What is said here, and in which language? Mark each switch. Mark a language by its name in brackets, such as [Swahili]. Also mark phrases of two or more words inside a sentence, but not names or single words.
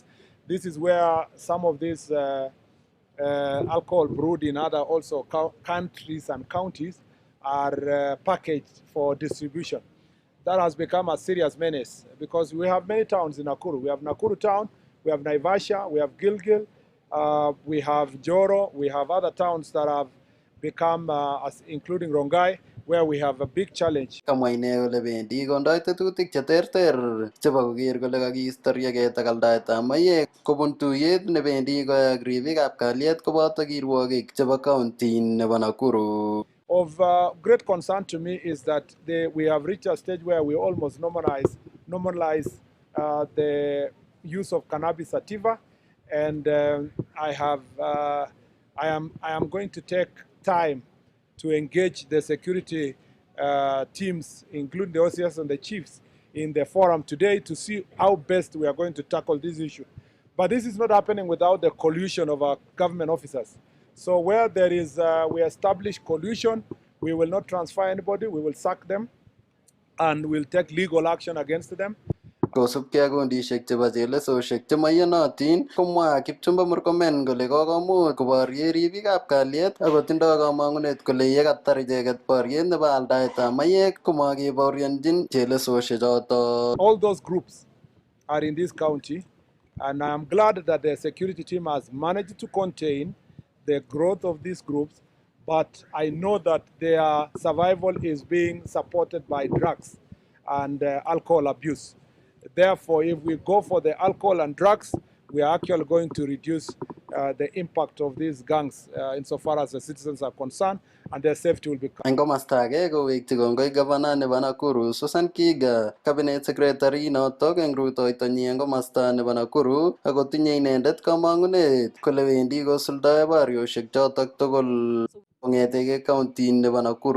[English] This is where some of this alcohol brewed in other also countries and counties are packaged for distribution. That has become a serious menace because we have many towns in Nakuru. We have Nakuru town, we have Naivasha, we have Gilgil, we have Joro, we have other towns that have become, including Rongai, where we have a big challenge. [Kalenjin] Kamwa ine kole bendi kondoi tetutik cheterter chebo koker kole kakiisto rieket ak aldaetab mayek kobun tuyet nebendi koyak ribikab kalyet koboto kirwogik chebo county nebo Nakuru. [English] Of great concern to me is that we have reached a stage where we almost normalize the use of cannabis sativa, and I am going to take time to engage the security teams, including the OCS and the chiefs, in the forum today to see how best we are going to tackle this issue. But this is not happening without the collusion of our government officers. So where there is, we establish collusion, we will not transfer anybody, we will sack them, and we'll take legal action against them. [Kalenjin] Kosubkei ak kondishek chebo chelesoshek chemaiyonotin, komwa Kipchumba Murkomen kole kokomuch koborye ribikab kalyet ako tindoi kamang'unet kole yekatar icheket boriet nebo aldaetab mayek komakebaorionjin chelesoshek choto. [English] All those groups are in this county, and I am glad that the security team has managed to contain the growth of these groups, but I know that their survival is being supported by drugs and alcohol abuse. Therefore, if we go for the alcohol and drugs, we are actually going to reduce the impact of these gangs insofar as the citizens are concerned, and their safety will be. [Kalenjin] Eng komasta age kowekyi kongoi Governor nebo Nakuru Susan Kiga, [English] Cabinet Secretary [Kalenjin] notok eng rutoitonyi eng komasta nebo Nakuru, akotinye inendet kamang'unet kole wendi kosuldae barioshek chotok tugul kong'etege county nebo Nakuru.